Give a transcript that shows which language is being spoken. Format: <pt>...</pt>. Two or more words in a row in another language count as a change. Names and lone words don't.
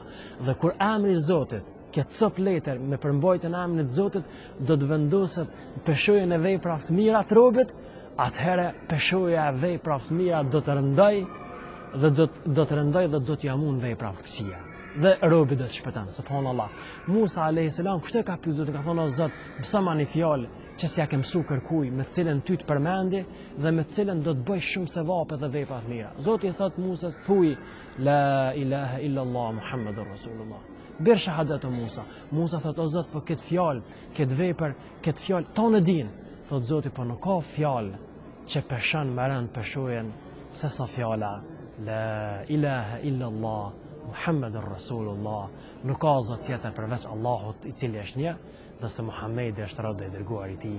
<sq>Dhe kur emri i Zotit, këtë copë letër me përmbajtjen e emrit të Zotit do të vendoset në peshojën e veprave të mira të robit, atëherë peshoja e veprave të mira do të rëndoj dhe do të rëndoj dhe do të jamun veprave të këqija. Dhe robi do të shpëton, subhanallah. Musa</sq> <ar>عليه السلام</ar> <sq>kështu e ka pyetur, ka thonë o Zot, mësoma një fjalë që s'ja ke mësu kërkuj, me cilën ty të përmendi dhe me cilën do të bëj shumë sevape dhe vepra të mira. Zoti i thot Musës, thuj</sq> <ar>لا إله إلا الله محمد رسول الله.</ar> <sq>Bir shahadat o Musa. Musa thot o Zot, po këtë fjalë, këtë vepër, këtë fjalë tonë din. Thot Zoti, po nuk ka fjalë që peshon më rënd peshojen se sa fjala</sq> <ar>لا إله إلا الله محمد رسول الله.</ar> <sq>Nuk ka zot tjetër përveç Allahut i cili është një, dhe se Muhammedi është robi i dërguar i tij.</sq>